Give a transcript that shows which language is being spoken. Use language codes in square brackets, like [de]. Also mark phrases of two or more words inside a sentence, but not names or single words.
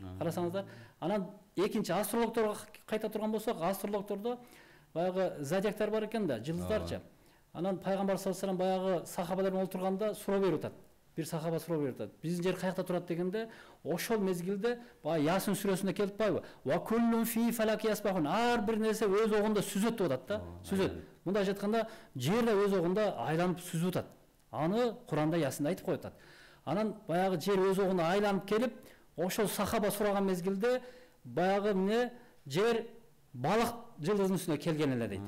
[ky] Карасаңыздар, анан экинчи астрологторго кайта турган болсок, астрологтордо баягы зодиактар бар экен да, жылдыздарчы. Анан пайгамбар [ar] صلى الله عليه وسلم [ky] баягы сахабалар менен отурганда суроо берип атат. Бир сахаба суроо берип атат. Биздин жер каякта турат дегенде, ошол мезгилде баягы Ясин сүрөсүндө келип атпайбы? [ar] وكل في فلك يسبحون. [ky] Ар бир нерсе өз огунда сүзөт деп атат да. Сүзөт. Мындайча айтканда, жер да өз огунда айланып сүзүп атат. Аны Куранда Ясинде айтып коюп атат. Анан баягы жер өз огунда айланып келип, ошол сахаба сураган мезгилде баягы эмне жер балык жылдыздын үстүнө келген эле дейт.